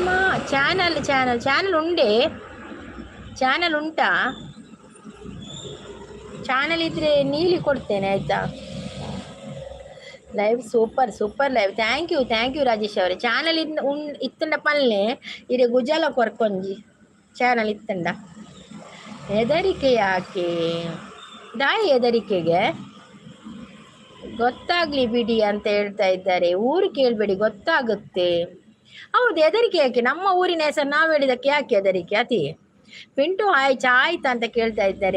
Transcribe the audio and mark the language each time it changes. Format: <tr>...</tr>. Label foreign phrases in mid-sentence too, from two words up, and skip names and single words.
<tcy>ಚಾನಲ್ ಉಂಟಾ?</tcy> <kn>ಚಾನಲ್ ಇದ್ರೆ ನೀಲಿ ಕೊಡ್ತೇನೆ ಆಯ್ತಾ.</kn> <en>live super live. thank you</en> <kn>ರಾಜೇಶ್ ಅವರೇ.</kn> <tcy>ಚಾನಲ್ ಇತ್ತಂಡ ಪಲ್ಲೆ ಇರೆ ಗುಜಾಲ ಕೊರ್ಕೊಂಜಿ ಚಾನಲ್ ಇತ್ತಂಡ.</tcy> <kn>ಹೆದರಿಕೆ ಯಾಕೆ? ದಾಯಿ ಹೆದರಿಕೆಗೆ ಗೊತ್ತಾಗ್ಲಿ ಬಿಡಿ ಅಂತ ಹೇಳ್ತಾ ಇದ್ದಾರೆ. ಊರು ಕೇಳಬೇಡಿ, ಗೊತ್ತಾಗುತ್ತೆ. ಹೌದು, ಹೆದರಿಕೆ ಯಾಕೆ? ನಮ್ಮ ಊರಿನ ಹೆಸರು ನಾವು ಹೇಳಿದಕ್ಕೆ ಯಾಕೆ ಹೆದರಿಕೆ? ಅತಿ ಪಿಂಟು ಆಯ್ತಾ ಅಂತ ಕೇಳ್ತಾ ಇದ್ದಾರೆ.</kn>